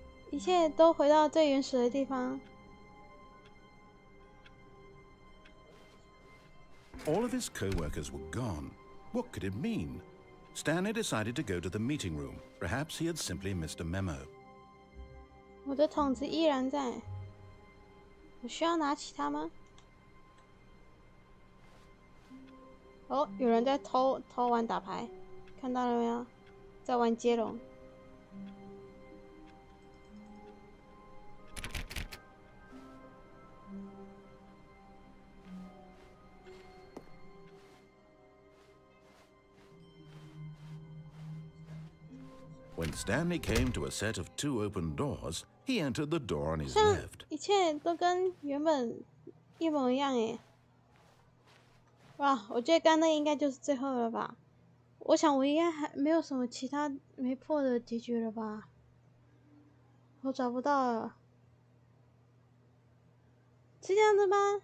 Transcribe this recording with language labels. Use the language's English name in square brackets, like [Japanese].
[Chinese] 一切都回到最原始的地方。 [English] All of his co-workers were gone. What could it mean? Stanley decided to go to the meeting room. Perhaps he had simply missed a memo. [Chinese] 我的桶子依然在，我需要拿起它吗？哦，有人在偷玩打牌，看到了没有？在玩接龙。 [English] When Stanley came to a set of 2 open doors, he entered the door on his [Chinese] 像 [English] left. [Chinese] 一切都跟原本一模一样耶！哇，我觉得刚那应该就是最后了吧？我想我应该还没有什么其他没破的结局了吧？我找不到了，是这样子吗？